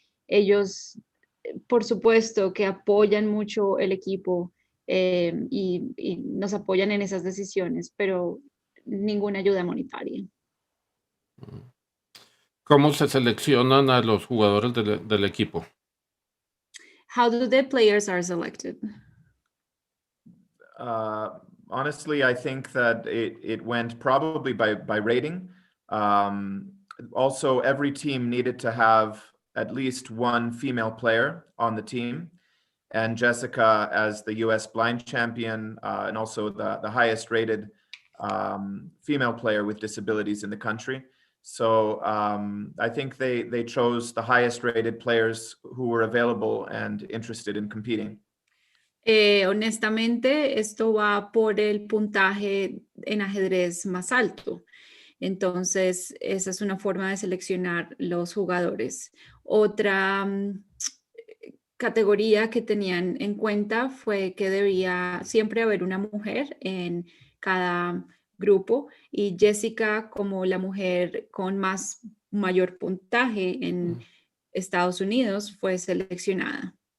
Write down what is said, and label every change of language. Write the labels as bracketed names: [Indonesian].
[Spanish] Ellos, por supuesto, que apoyan mucho el equipo y nos apoyan en esas decisiones, pero ninguna ayuda monetaria. ¿Cómo se seleccionan a los jugadores del equipo? [English] How do the players are selected? Honestly, I think that it went probably by rating. Also, every team needed to have at least one female player on the team. And Jessica, as the US blind champion, and also the highest rated female player with disabilities in the country. So I think they chose the highest rated players who were available and interested in competing. [Spanish] Honestamente, esto va por el puntaje en ajedrez más alto. Entonces, esa es una forma de seleccionar los jugadores. Otra categoría que tenían en cuenta fue que debía siempre haber una mujer en cada grupo, y Jessica, como la mujer con mayor puntaje en Estados Unidos, fue seleccionada.